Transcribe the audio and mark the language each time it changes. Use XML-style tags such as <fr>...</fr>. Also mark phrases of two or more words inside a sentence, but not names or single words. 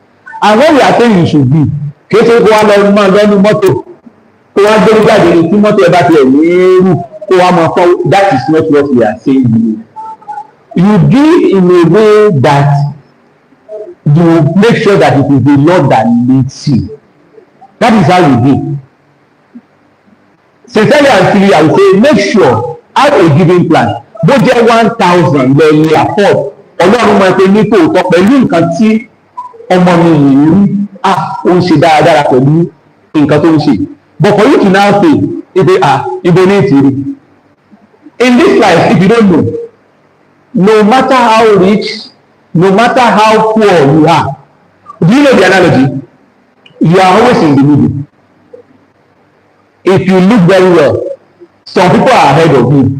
<en>And when we are saying you should be, that is not what we are saying. You give in a way that you make sure that it is the Lord that leads you. That is how you give. Sincerely and truly, I would say make sure have a giving plan.</en> <yo>Bó jẹ́ 1,000 lẹ́yìn afford Ọlọ́run máa pe ní tòótọ́ pẹ̀lú nǹkan tí ọmọ mi yìí rí ó ń ṣe dáradára pẹ̀lú nǹkan tó ń ṣe.</yo> <en>But for you to now say</en> <yo>ibo ní ìtìrí.</yo> <en>In this life, if you don't know, no matter how rich, no matter how poor you are, do you know the analogy? You are always in the middle. If you look very well, some people are ahead of you.</en>